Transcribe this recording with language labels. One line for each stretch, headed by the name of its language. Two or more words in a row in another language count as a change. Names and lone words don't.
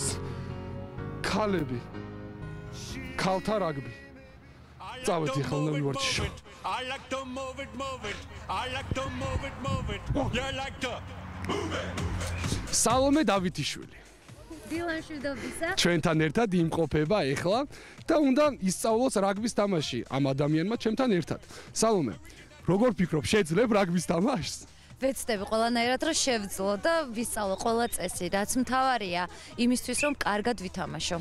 Georgian: ქალები. ქალთა რაგბი. წავედი ხა უნდა მივარჩიო.
English: I like to move it, move it. I like to move it, move it. You like to move it.
Georgian: სალომე დავითიშვილი. დილან მშვიდობისა. ჩვენთან ერთად იმყოფება ეხლა და უნდა ისწავლოს რაგბის თამაში ამ ადამიანმა ჩემთან ერთად. სალომე, როგორ ფიქრობ, შეძლებ რაგბის თამაშს? ვეცდები ყველანაირად რომ შევძლო და ვისწავლო ყველა წესი, რაც მთავარია იმისთვის რომ კარგად ვითამაშო.